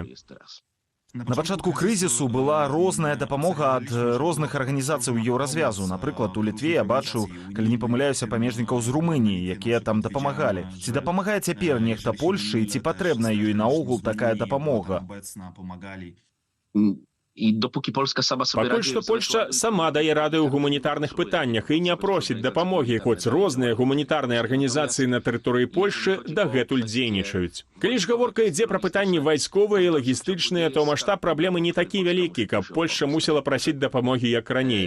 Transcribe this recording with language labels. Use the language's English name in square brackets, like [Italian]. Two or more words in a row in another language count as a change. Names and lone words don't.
[Belarusian] На пачатку крызісу была розная дапамога ад розных арганізацый еўразвязу. Напрыклад, у Літве я бачыў, калі не памыляюся, памежнікаў з Румыніі, якія там дапамагалі. Ці дапамагае цяпер нехта Польшчы, і ці патрэбна ёй наогул такая дапамога? [Polish] I dopóki Polska sama sobie [Belarusian] Пакуль што Польшча сама дае рады ў гуманітарных пытаннях і не просіць дапамогі, хоць розныя гуманітарныя арганізацыі на тэрыторыі Польшчы дагэтуль дзейнічаюць. Калі ж гаворка ідзе пра пытанні вайсковыя і лагістычныя, то маштаб праблемы не такі вялікі, каб Польшча мусіла прасіць дапамогі як раней.